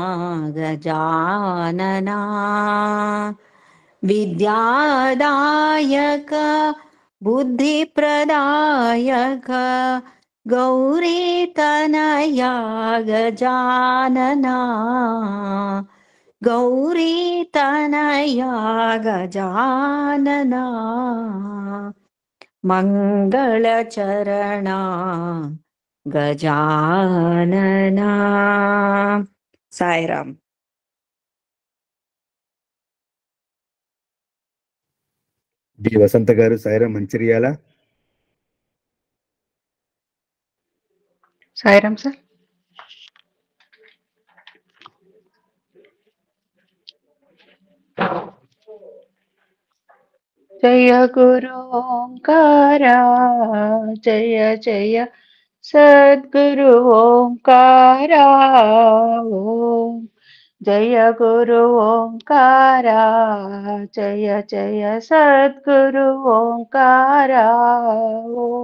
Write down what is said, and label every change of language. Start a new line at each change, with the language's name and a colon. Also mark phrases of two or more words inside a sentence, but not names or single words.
Sanskrit: गजानना विद्यादायक बुद्धिप्रदायक गौरीतनया गजानना गौरीतनया गजानना मङ्गलचरणा गजानना साईराम।
Telugu: డి వసంత గారు సాయిరాం మంచిర్యాల. సాయిరాం సార్.
Sanskrit: జయ గురు ఓంకార జయ జయ సద్గురు ఓంకార ఓం జయ గురు ఓంకార జయ జయ సద్గురు ఓంకార ఓం